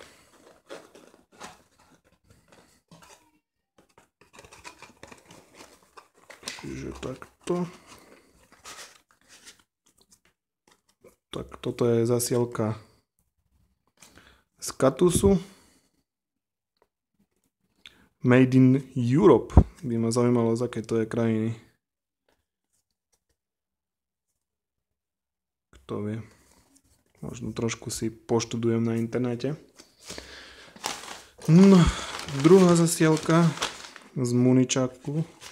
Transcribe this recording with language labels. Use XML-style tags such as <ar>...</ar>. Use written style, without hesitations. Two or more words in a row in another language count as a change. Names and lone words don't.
<sk>Čiže takto. Tak toto je zasielka z Katusu.</sk> <en>Made in Europe.</en> <sk>By ma zaujímalo, z akej to je krajiny. Kto vie. Možno trošku si poštudujem na internete. No, druhá zasielka z Muničaku.</sk>